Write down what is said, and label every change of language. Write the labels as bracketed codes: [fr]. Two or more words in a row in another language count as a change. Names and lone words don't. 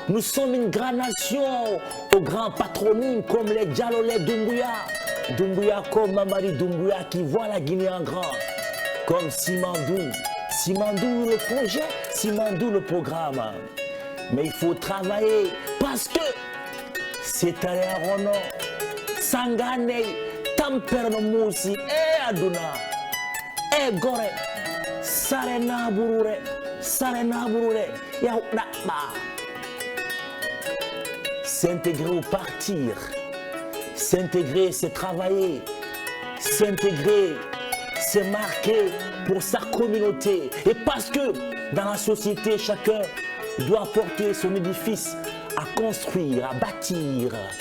[fr] Nous sommes une grande nation aux grands patronymes comme les Diallo, les Doumbouya. Doumbouya comme Mamadi Doumbouya qui voit la Guinée en grand. Comme Simandou. Simandou le projet, Simandou le programme. Mais il faut travailler parce que c'est allé à Rono, Sangane, Tamperno Moussi, Aduna, Gore, Sarena Burure, Yaoudaba. S'intégrer ou partir, s'intégrer c'est travailler, s'intégrer c'est marquer pour sa communauté. Et parce que dans la société, chacun doit porter son édifice à construire, à bâtir.